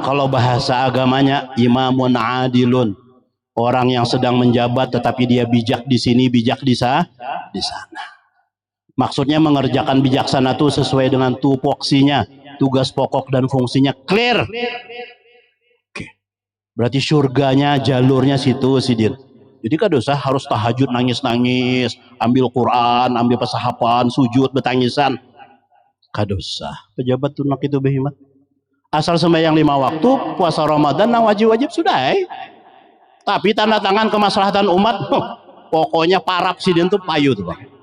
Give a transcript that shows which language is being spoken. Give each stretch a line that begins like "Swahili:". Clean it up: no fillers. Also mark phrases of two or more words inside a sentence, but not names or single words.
Indonesian: Kalau bahasa agamanya
Arabic: إمامٌ عادلٌ,
Indonesian: orang yang sedang menjabat tetapi dia bijak di sini, bijak di sana. Maksudnya mengerjakan bijaksana itu sesuai dengan tupoksinya, tugas pokok dan fungsinya clear. Oke. Berarti surganya,
Banjar: jalurnya situ sidin. Jadi kada usah harus tahajud nangis-nangis, ambil Quran, ambil pesahapan, sujud, betangisan. Kada usah. Pejabat tunak itu behimat. Asal sembahyang 5 waktu, puasa Ramadan, nang wajib-wajib sudah. Tapi tanda tangan kemaslahatan umat, pokoknya parap sidin tuh payu tuh Bang.